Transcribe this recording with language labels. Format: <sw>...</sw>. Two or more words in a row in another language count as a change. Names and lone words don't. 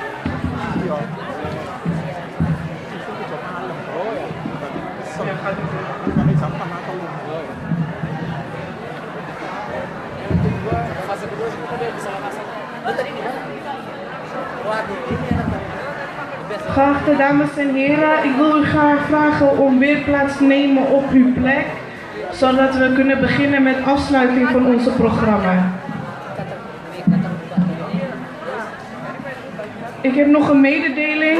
<id>Iya. Oh ya. Setiap kali sampah atau Fase kedua kita dia bisa masak. Tadi di mana? Waduh, ini enak.</id> <nl>Geachte dames en heren, ik wil u graag vragen om weer plaats te nemen op uw plek, zodat we kunnen beginnen met afsluiting van onze programma. Ik heb nog een mededeling.</nl>